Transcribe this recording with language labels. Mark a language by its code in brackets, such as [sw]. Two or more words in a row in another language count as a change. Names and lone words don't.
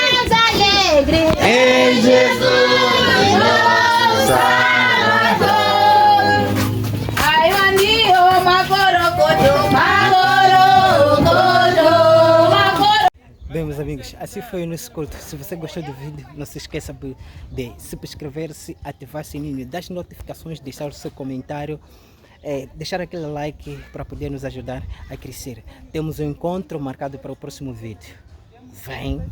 [pt] em Jesus, Salvador. Ai, mandio, macorocodo, macorocodo, macorocodo. Bem, meus amigos, assim foi o nosso culto. Se você gostou do vídeo, não se esqueça de se subscrever-se, ativar o sininho das notificações, deixar o seu comentário, deixar aquele like para poder nos ajudar a crescer. Temos um encontro marcado para o próximo vídeo.